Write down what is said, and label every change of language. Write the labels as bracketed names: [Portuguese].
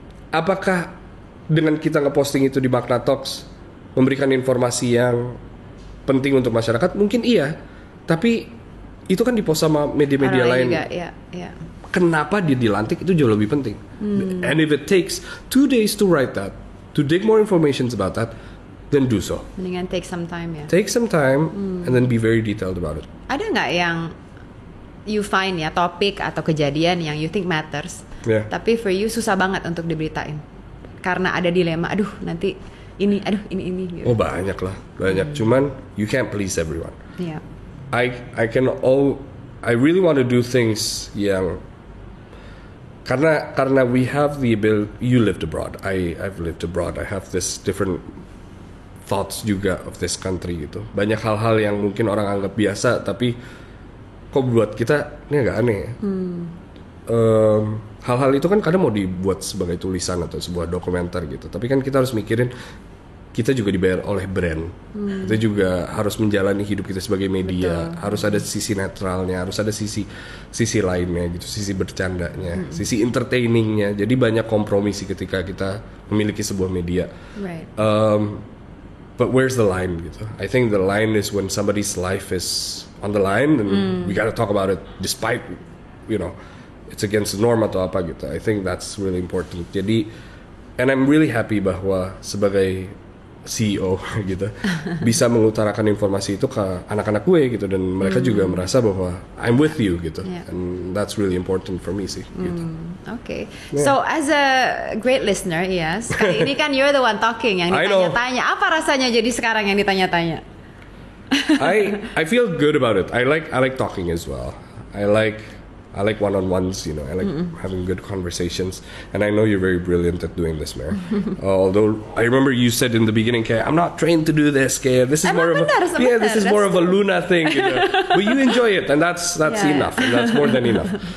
[Indonesian] Apakah dengan kita ngeposting itu di Magna Talks memberikan informasi yang penting untuk masyarakat? Mungkin iya, tapi itu kan dipost sama media-media lain. Juga, ya. Kenapa dia dilantik itu jauh lebih penting. [English] And if it takes 2 days to write that, to dig more information about that, then do so. [Indonesian] Mendingan [English] take some time ya. Take some time and then be very detailed about it. [Indonesian] Ada nggak yang [English] you find [Indonesian] ya topik atau kejadian yang [English] you think matters, [Indonesian] tapi [English] for you [Indonesian] susah banget untuk diberitain karena ada dilema. Aduh nanti ini gitu. Oh banyak lah, banyak. [English] Cuman you can't please everyone. Yeah. I really want to do things [Indonesian] yang karena [English] we have the ability. You lived abroad. I've lived abroad. I have this different thoughts [Indonesian] juga [English] of this country gitu. [Indonesian] Banyak hal-hal yang mungkin orang anggap biasa tapi kok buat kita ini agak aneh ya. Hal-hal itu kan kadang mau dibuat sebagai tulisan atau sebuah dokumenter gitu. Tapi kan kita harus mikirin kita juga dibayar oleh brand. Kita juga harus menjalani hidup kita sebagai media. Betul. Harus ada sisi netralnya, harus ada sisi lainnya gitu, sisi bercandanya, sisi entertainingnya. Jadi banyak kompromi sih ketika kita memiliki sebuah media. [English] Right. But where's the line gitu? I think the line is when somebody's life is on the line and we gotta talk about it despite it's against the norm [Indonesian] atau apa gitu. [English] I think that's really important. [Indonesian] Jadi, [English] and I'm really happy [Indonesian] bahwa sebagai CEO gitu bisa mengutarakan informasi itu ke anak-anak gue gitu dan mereka juga merasa bahwa [English] I'm with you [Indonesian] gitu. [English] And that's really important for me sih gitu. Okay. So as a great listener, yes, [Indonesian] kali ini kan [English] you're the one talking [Indonesian] yang ditanya-tanya. Apa rasanya jadi sekarang yang ditanya-tanya? [English] I feel good about it. I like talking as well. I like one-on-ones, I like having good conversations. And I know you're very brilliant at doing this, Mer. Although I remember you said in the beginning, I'm not trained to do this, this is more of a Luna thing, But you enjoy it, and that's enough, and that's more than enough.